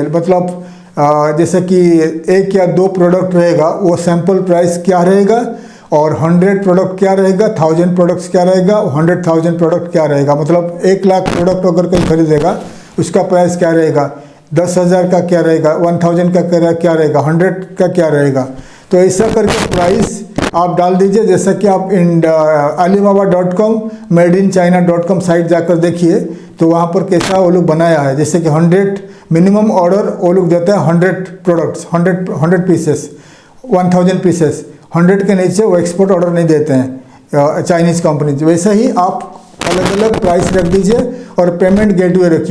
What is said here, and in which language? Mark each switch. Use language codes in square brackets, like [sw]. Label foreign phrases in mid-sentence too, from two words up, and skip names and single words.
[hi] मतलब जैसे कि 1 या 2 प्रोडक्ट रहेगा, वो [en] sample price [hi] क्या रहेगा, और 100 प्रोडक्ट क्या रहेगा, 1000 प्रोडक्ट्स क्या रहेगा, 100,000 प्रोडक्ट क्या रहेगा। मतलब 1 लाख प्रोडक्ट अगर कोई खरीदेगा उसका प्राइस क्या रहेगा, 10,000 का क्या रहेगा, 1000 का क्या रहेगा, 100 का क्या रहेगा। तो ऐसा करके प्राइस आप डाल दीजिए। जैसा कि आप alibaba.com, madeinchina.com साइट जाकर देखिए तो वहाँ पर कैसा वो लोग बनाया है। जैसे कि 100 [en] minimum order [hi] वो लोग देते हैं, 100 प्रोडक्ट्स, 100 पीसेस, 1000 पीसेस, 100 के नीचे वो [en] export order [hi] नहीं देते हैं [en] Chinese company. [hi] वैसे ही आप अलग अलग प्राइस रख दीजिए और [en] payment gateway [hi] रखिए।